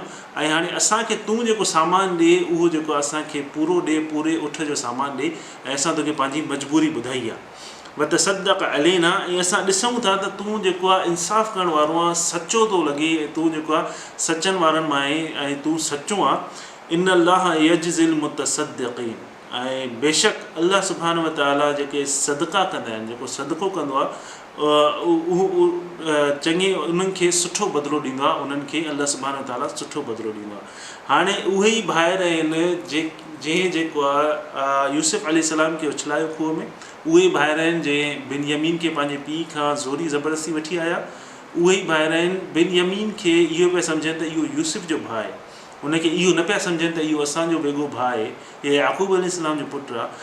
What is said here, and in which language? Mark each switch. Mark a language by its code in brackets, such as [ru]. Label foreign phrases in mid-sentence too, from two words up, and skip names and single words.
[sd] ऐं हाणे असांखे तूं जेको सामान ॾे उहो जेको असांखे पूरो ॾे, पूरे उठ जो सामान ॾे, ऐं असां तोखे पंहिंजी मजबूरी ॿुधाई आहे। [ar] وتصدق علينا, [sd] ऐं असां ॾिसूं था त तूं जेको आहे इंसाफ़ु करण वारो आहे, सचो थो लॻे, ऐं तूं जेको आहे सचनि वारनि मां आहे ऐं तूं सचो आहे। [ar] إن الله يجزي المتصدقين, [sd] ऐं बेशक [ar] الله سبحانه وتعالى [sd] जेके सदका कंदा आहिनि, जेको सदको कंदो आहे, उहो चङे उन्हनि खे सुठो बदिलो ॾींदो आहे। उन्हनि खे [ar] الله سبحانه وتعالى [sd] सुठो बदिलो ॾींदो आहे। हाणे उहे ई भाइर आहिनि जंहिं जेको आहे यूसुफ अलैहिस्सलाम खे उछलायो खूह में, उहे ई भाइर आहिनि जंहिं बिनयमीन खे पंहिंजे पीउ खां ज़ोरी ज़बरदस्ती वठी आया। उहे ई भाइर आहिनि। बिनयमीन खे इहो पिया सम्झनि त इहो यूसुफ जो भाउ आहे, हुनखे इहो न पिया सम्झनि त इहो असांजो वेगो भाउ आहे, इहो याक़ूब अलैहिस्सलाम जो पुटु आहे।